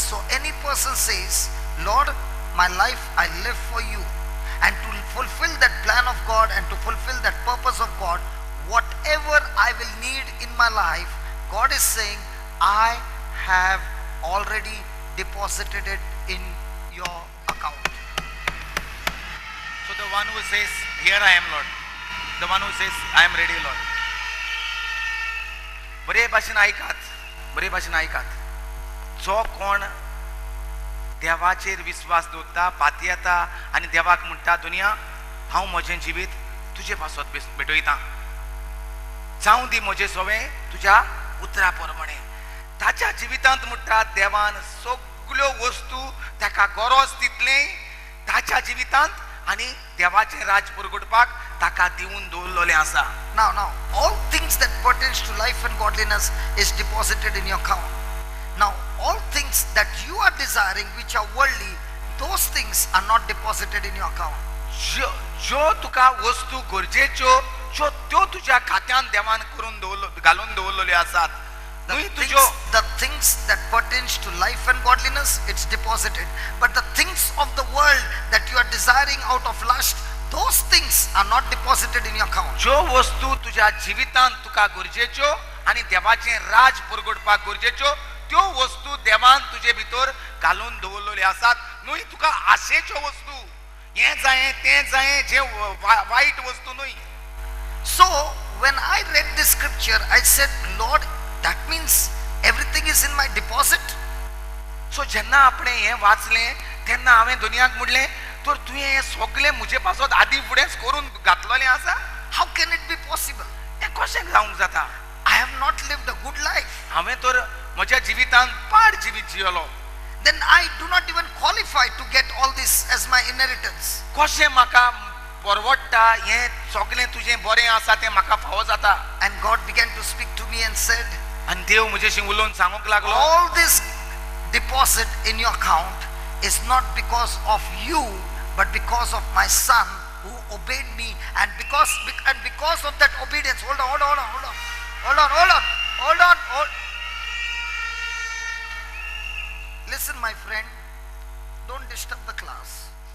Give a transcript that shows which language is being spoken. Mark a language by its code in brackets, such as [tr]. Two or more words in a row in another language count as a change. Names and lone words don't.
[en] So any person says, Lord, my life I live for you, and to fulfill that plan of God and to fulfill that purpose of God, whatever I will need in my life, God is saying, I have already deposited it in your account. So the one who says, here I am Lord, the one who says, I am ready Lord. [kok] बरे भाशेन ऐकात. जो कोण देवाचेर विश्वास दवरता, पातयेता आनी देवाक म्हणटा, दुनिया हांव म्हजें जिवीत तुजे पासत भेटयतां, जावं दी म्हजें सवें तुज्या उतरा प्रमाणे. ताच्या जिवितांत म्हणटा देवान सगळ्यो वस्तू ताका गरज तितलें ताच्या जिवितांत आनी देवाचें राज परगटपाक ताका दिवन दवरलेलें आसा. [en] Now, all things that pertains to life and godliness is deposited in your account. Now, all things that you are desiring which are worldly, those things are not deposited in your account. [kok] ज्यो तुका वस्तू गरजेच्यो त्यो तुज्या खात्यांत देवान करून घालून दवरलेल्यो आसात. [en] The things that pertains to life and godliness, it's deposited. But the things of the world that you are desiring out of lust, those things are not deposited in your account. [kok] ज्यो वस्तू तुज्या जिवितांत तुका गरजेच्यो आनी देवाचें राज परगटपाक गरजेच्यो त्यो वस्तू देवान तुजे भितर घालून दवरलेल्यो आसात. न्हय तुका आशेच्यो वस्तू, हें जायें तें जायें, जे वायट वस्तू न्हय. [en] So when I read this scripture, I said, Lord, that means everything is in my deposit. [kok] So जेन्ना आपणे हें वाचलें तेन्ना हांवें दुनियाक म्हणलें, तर तुवें हें सगळें म्हजे पासत आदी फुडेंच करून घातलेलें आसा? [en] How can it be possible? [kok] हें कशें जावंक जाता? [en] I have not lived a good life. [kok] हांवें तर म्हज्या जिवितांत पाड जिवीत जियलो. [en] Then I do not even qualify to get all this as my inheritance. [kok] कशें म्हाका परवडटा, हें सगळें तुजें बरें आसा तें म्हाका फावो जाता? [en] And God began to speak to me and said, [kok] आनी देव म्हजेशी उलोवन सांगूंक लागलो, [en] all this deposit in your account is not because of you, but because of my son who obeyed me, and because of that obedience. Hold on. Listen, my friend, don't disturb the class.